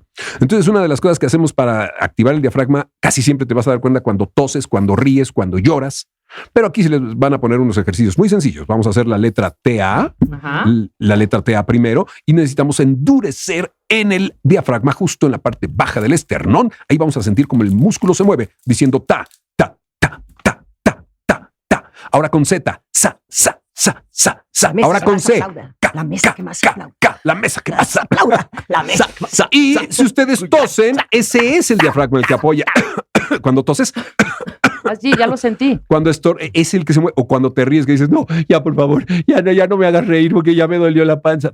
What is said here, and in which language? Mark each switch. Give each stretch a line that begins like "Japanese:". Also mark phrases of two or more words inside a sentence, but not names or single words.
Spanish: Entonces, una de las cosas que hacemos para activar el diafragma, casi siempre te vas a dar cuenta cuando toses, cuando ríes, cuando lloras. Pero aquí se les van a poner unos ejercicios muy sencillos. Vamos a hacer la letra TA, Ajá. la letra TA primero, y necesitamos endurecer en el diafragma, justo en la parte baja del esternón. Ahí vamos a sentir como el músculo se mueve, diciendo ta, ta, ta, ta, ta, ta, ta. Ahora con Z, sa, sa, sa, sa, sa. Ahora con C, La mesa que más aplauda. la mesa que más Aplauda. La mesa que más y si ustedes tosen, ese es el diafragma el que apoya. Cuando toses, Así, ya lo sentí. cuando es el que se mueve, o cuando te ríes que dices, no, ya por favor, ya no me hagas reír porque ya me dolió la panza.